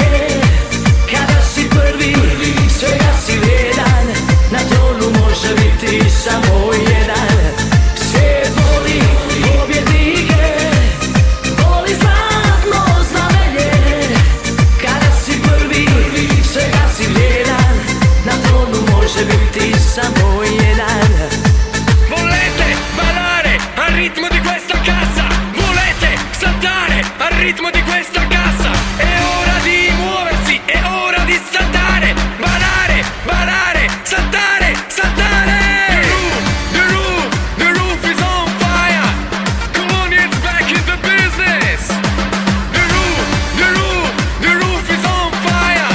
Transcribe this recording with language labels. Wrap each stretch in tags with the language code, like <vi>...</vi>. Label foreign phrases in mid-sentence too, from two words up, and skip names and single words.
<hr>Kada si prvi, svega si vrijedan, na tronu može biti samo jedan. Svijet voli pobjednike, voli zlatno znamenje. Kada si prvi, svega si vrijedan, na tronu može biti samo jedan.</hr> <it>Volete ballare al ritmo di questa cassa? Volete saltare al ritmo di questa cassa? È ora di muoversi, è ora di saltare. Ballare, ballare, saltare, saltare.</it> <en>The roof, the roof is on fire. Colonia's back in the business. The roof, the roof, the roof is on fire.</en>